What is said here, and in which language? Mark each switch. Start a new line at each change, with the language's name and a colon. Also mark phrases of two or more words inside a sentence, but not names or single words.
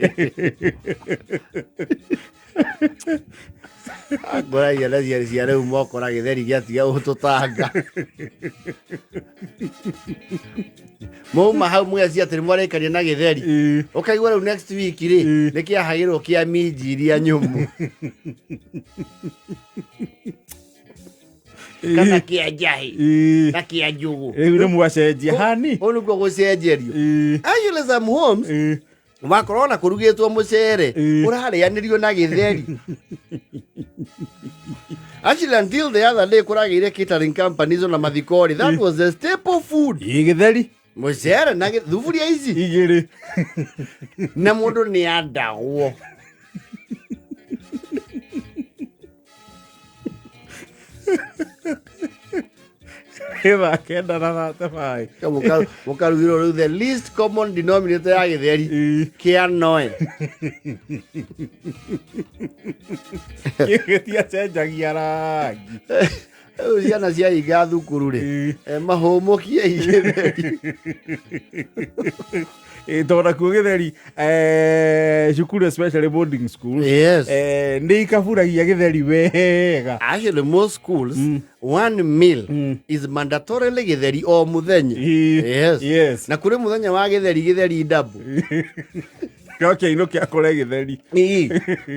Kikuyu: ngoragia na ciana cia rĩu mokora gĩtheri gĩatiga gũtũtanga mauma hau mweci atĩ nĩmwarĩkania na gĩtheri ũkaigua rĩu
English: next week
Kikuyu: ri nĩkĩahagĩrwo kĩa minji iria nyũmũ kana kia njahi na kia njugu riu ni mwacenjia hani ũũ nĩguo gũcenjerio.
English: Actually some homes
Kikuyu: wakorwo na kũrugĩtwo mũcere ũrarĩanĩrio na gĩtheri.
English: Actually until the other day kũragĩire catering companies
Kikuyu: na mathikori
English: that was the staple food.
Kikuyu: Gĩtheri mũcere na thuburia ici igĩrĩ na mũndũ nĩ andagwo. Eva kenda na tafai mukarugirwo riu
English: the least common denominator
Kikuyu: ya gĩtheri kia noe gĩtiacenjagia rangi. Rĩu ciana ciahinga thukuru ri mahũmũkie gĩtheri tonda kuo gĩtheri cukuru
English: especially boarding schools.
Kikuyu: Yes, nĩ ikaburagia gĩtheri wega.
English: Actually most schools one meal is mandatorily
Kikuyu: gĩtheri o mũthenya. Yes, na kũrĩ mũthenya wa gĩtheri double okay, no kĩa kũrĩa gĩtheri